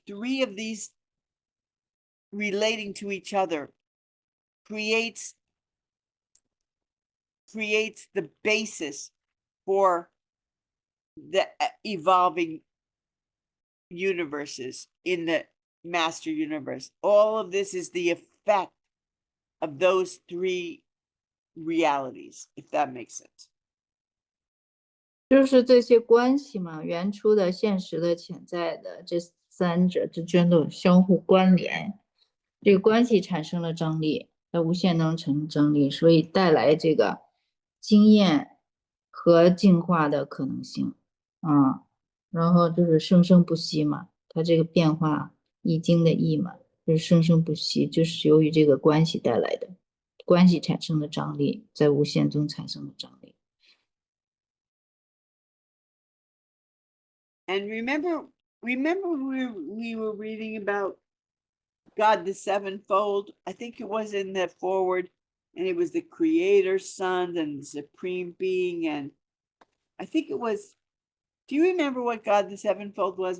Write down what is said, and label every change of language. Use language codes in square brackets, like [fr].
[en] The three of these relating to each other creates the basis for the evolving universes in the master universe. All of this is the effect of those three realities, if that makes sense. [zh] 就是这些关系嘛，原初的、现实的、潜在的，这三者之间的相互关联，这个关系产生了张力，在无限中产生张力，所以带来这个经验和进化的可能性啊。然后就是生生不息嘛，它这个变化易经的易嘛，就是生生不息，就是由于这个关系带来的，关系产生的张力，在无限中产生的张力。 [en] And remember we were reading about God the sevenfold. I think it was in the forward, and it was the Creator, Son, and the Supreme Being. And I think it was. Do you remember what God the sevenfold was?